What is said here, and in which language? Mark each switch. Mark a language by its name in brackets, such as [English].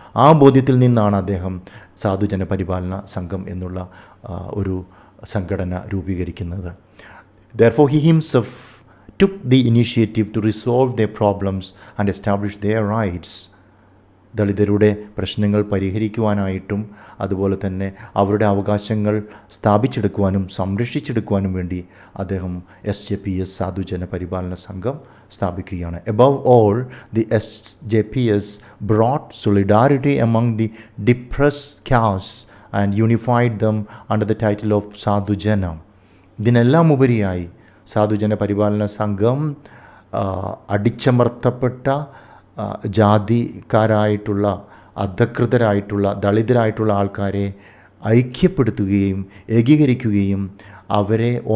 [Malayalam] ആ ബോധ്യത്തിൽ നിന്നാണ് അദ്ദേഹം സാധുജന പരിപാലന സംഘം എന്നുള്ള ഒരു സംഘടന രൂപീകരിക്കുന്നത്. [English] Therefore, he himself took the initiative to resolve their problems and establish their rights. [Malayalam] ദളിതരുടെ പ്രശ്നങ്ങൾ പരിഹരിക്കുവാനായിട്ടും അതുപോലെ തന്നെ അവരുടെ അവകാശങ്ങൾ സ്ഥാപിച്ചെടുക്കുവാനും സംരക്ഷിച്ചെടുക്കുവാനും വേണ്ടി അദ്ദേഹം SJPS സാധുജന പരിപാലന സംഘം സ്ഥാപിക്കുകയാണ്. [English] Above all, the SJPS brought solidarity among the depressed castes and unified them under the title of Sadhujana. [Malayalam] ഇതിനെല്ലാം ഉപരിയായി സാധുജന പരിപാലന സംഘം അടിച്ചമർത്തപ്പെട്ട ജാതിക്കാരായിട്ടുള്ള അധകൃതരായിട്ടുള്ള ദളിതരായിട്ടുള്ള ആൾക്കാരെ ഐക്യപ്പെടുത്തുകയും ഏകീകരിക്കുകയും അവരെ